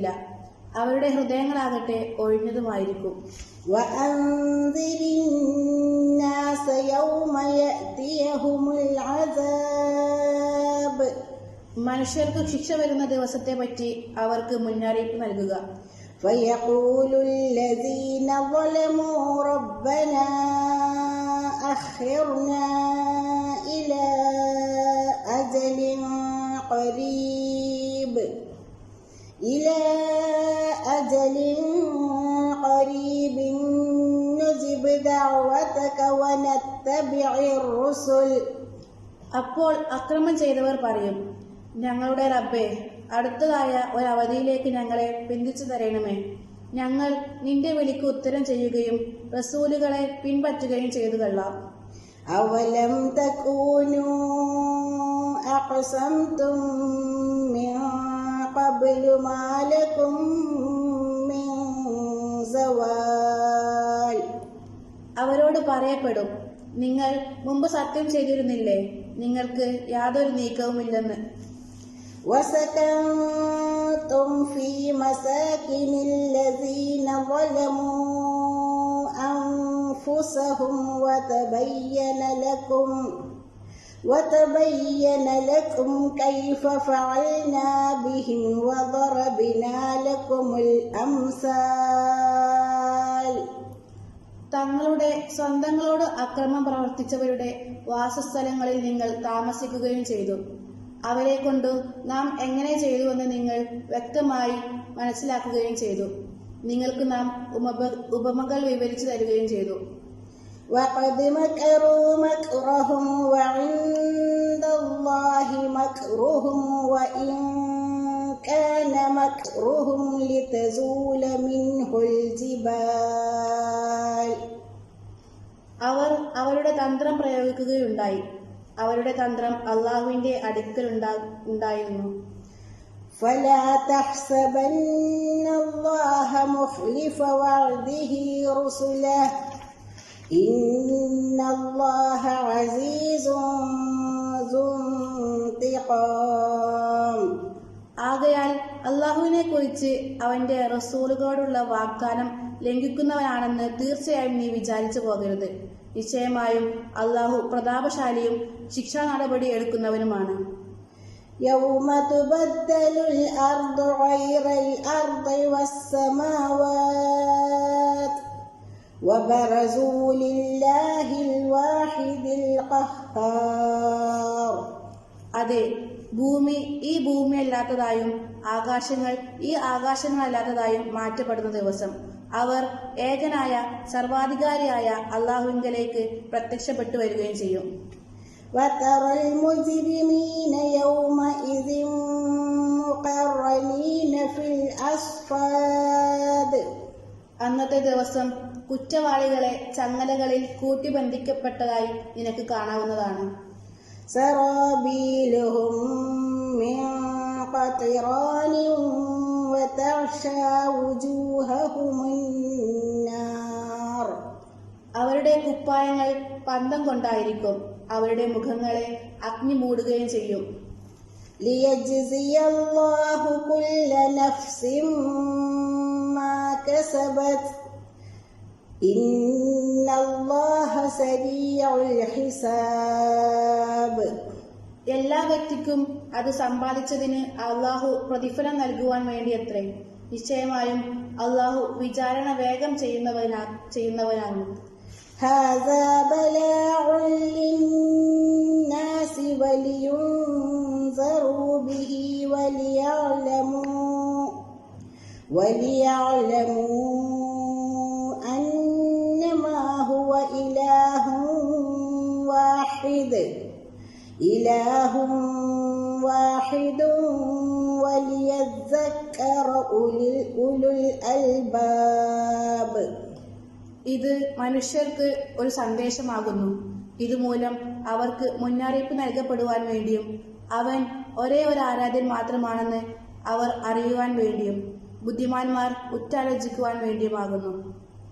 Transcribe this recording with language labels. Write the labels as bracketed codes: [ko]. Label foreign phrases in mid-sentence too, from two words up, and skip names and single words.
[ml] അവരുടെ ഹൃദയങ്ങളാകട്ടെ ഒഴിഞ്ഞതുമായിരിക്കും. മനുഷ്യർക്ക് ശിക്ഷ വരുന്ന ദിവസത്തെ പറ്റി അവർക്ക് മുന്നറിയിപ്പ് നൽകുക. [ar] أخرنا إلى أجل قريب نجب دعوتك ونتبع الرسل. [ml] അപ്പോൾ അക്രമം ചെയ്തവർ പറയും, ഞങ്ങളുടെ റബ്ബേ, അടുത്തതായ ഒരവധിയിലേക്ക് ഞങ്ങളെ പിന്തിച്ചു തരണമേ. ഞങ്ങൾ നിന്റെ വിളിക്ക് ഉത്തരം ചെയ്യുകയും റസൂലുകളെ പിൻപറ്റുകയും ചെയ്തു കൊള്ളാം. [ar] أولم تكونوا أقسمتم من قبل ما لكم من زوال. [ml] അവരോട് പറയപ്പെടും, നിങ്ങൾ മുമ്പ് സത്യം ചെയ്തിരുന്നില്ലേ, നിങ്ങൾക്ക് യാതൊരു നീക്കവുമില്ലെന്ന്. [ar] وسكنتم في مساكن الذين ظلموا أنفسهم وتبين لكم كيف فعلنا بهم وضربنا لكم الأمثال. [ml] തങ്ങളുടെ സ്വന്തങ്ങളോട് അക്രമം പ്രവർത്തിച്ചവരുടെ വാസസ്ഥലങ്ങളിൽ നിങ്ങൾ താമസിക്കുകയും ചെയ്തു. അവരെ കൊണ്ട് നാം എങ്ങനെ ചെയ്തുവെന്ന് നിങ്ങൾ വ്യക്തമായി മനസ്സിലാക്കുകയും ചെയ്തു. നിങ്ങൾക്ക് നാം ഉപമകൾ വിവരിച്ചു തരികയും ചെയ്തു. [ar] وَقَدْ مَكَرُوا مَكْرَهُمْ وَعِندَ اللَّهِ مَكْرُهُمْ وَإِنْ كَانَ مَكْرُهُمْ لِتَزُولَ مِنْهُ الْجِبَالُ. [ml] അവർ അവരുടെ തന്ത്രം പ്രയോഗിക്കുകയുണ്ടായി. അവരുടെ തന്ത്രം അള്ളാഹുവിന്റെ അടുക്കൽ ഉണ്ടായിരുന്നു. [ar] فلا تحسبن الله مخلف وعده رسله إن الله عزيز ذو انتقام. [ml] ആകയാൽ അള്ളാഹുവിനെ കുറിച്ച് അവന്റെ റസൂലുകളോടുള്ള വാഗ്ദാനം ലംഘിക്കുന്നവനാണെന്ന് തീർച്ചയായും നീ വിചാരിച്ചു പോകരുത്. നിശ്ചയമായും അള്ളാഹു പ്രതാപശാലിയും ശിക്ഷാ നടപടി എടുക്കുന്നവനുമാണ്. [ar] يوم تبدل الأرض غير الأرض والسماوات وبرزوا لله الواحد القهار. [ml] അതെ, ഭൂമി ഈ ഭൂമിയല്ലാത്തതായും ആകാശങ്ങൾ ഈ ആകാശങ്ങളല്ലാത്തതായും മാറ്റപ്പെടുന്ന ദിവസം അവർ ഏകനായ സർവാധികാരിയായ അള്ളാഹുവിങ്കലേക്ക് പ്രത്യക്ഷപ്പെട്ടു വരികയും ചെയ്യും. [ar] وترى المجرمين يومئذ مقرنين في الأصفاد. [ml] അന്നത്തെ ദിവസം കുറ്റവാളികളെ ചങ്ങലകളിൽ കൂട്ടിബന്ധിക്കപ്പെട്ടതായി നിനക്ക് കാണാവുന്നതാണ്. [ar] سرابيلهم من قطران وتغشى وجوههم النار. [ml] അവരുടെ കുപ്പായങ്ങൾ പന്തം കൊണ്ടായിരിക്കും. അവരുടെ മുഖങ്ങളെ അഗ്നി മൂടുകയും ചെയ്യും. [ar] ليجزي الله كل نفس ما كسبت إن الله سريع الحساب. [ml] എല്ലാ വ്യക്തിക്കും അത് സമ്പാദിച്ചതിന് അള്ളാഹു പ്രതിഫലം നൽകുവാൻ വേണ്ടിയത്രേ. നിശ്ചയമായും അള്ളാഹു വിചാരണ വേഗം ചെയ്യുന്നവനാണ്. [ar] هذا بلاء للناس ولينذروا به وليعلموا أنما هو إله واحد وليذكر أولو الألباب. [ml] ഇത് മനുഷ്യർക്ക് ഒരു സന്ദേശമാകുന്നു. ഇതുമൂലം അവർക്ക് മുന്നറിയിപ്പ് നൽകപ്പെടുവാൻ വേണ്ടിയും അവൻ ഒരേ ഒരു ആരാധ്യൻ മാത്രമാണെന്ന് അവർ അറിയുവാൻ വേണ്ടിയും ബുദ്ധിമാന്മാർ ഉറ്റാലോചിക്കുവാൻ വേണ്ടിയുമാകുന്നു.